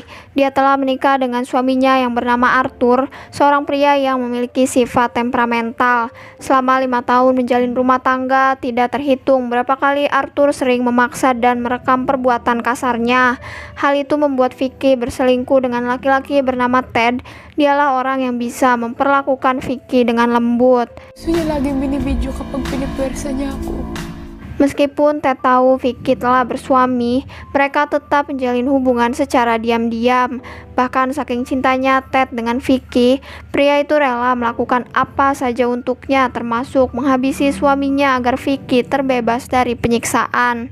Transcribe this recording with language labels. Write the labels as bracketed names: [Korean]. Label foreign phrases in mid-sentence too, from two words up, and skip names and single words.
[Indonesian] Dia telah menikah dengan suaminya yang bernama Arthur, seorang pria yang memiliki sifat temperamental. Selama 5 tahun menjalin rumah tangga, tidak terhitung berapa kali Arthur sering memaksa dan merekam perbuatan kasarnya. Hal itu membuat Vicky berselingkuh dengan laki-laki bernama Ted. Dialah orang yang bisa memperlakukan Vicky dengan lembut. [Filipino] Gusto niya laging binibidyo kapag pinipuwersa niya ako. [Indonesian] Meskipun Ted tahu Vicky telah bersuami, mereka tetap menjalin hubungan secara diam-diam. Bahkan saking cintanya Ted dengan Vicky, pria itu rela melakukan apa saja untuknya, termasuk menghabisi suaminya agar Vicky terbebas dari penyiksaan.